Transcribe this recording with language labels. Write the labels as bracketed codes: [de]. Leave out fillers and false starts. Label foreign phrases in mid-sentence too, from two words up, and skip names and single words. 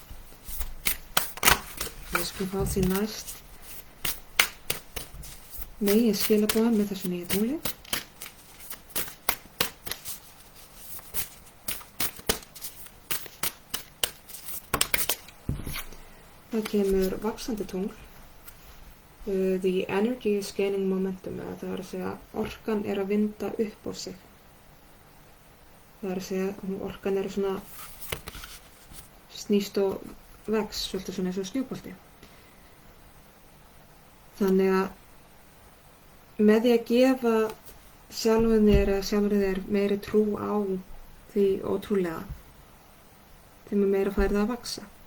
[is] Við skulum fá því næst megin skilaboðin með þessu nýja tungli. Það kemur vaxandi tungl. [en] The energy is gaining momentum, [is] eða það er að segja orkan er að vinda upp á sig. Það er að segja orkan er svona snýst og vex, svolítið svona eins og snjóbolti. Þannig að með því að gefa sjálfum þér meiri trú á því ótrúlega, þeim meira fær það að vaxa.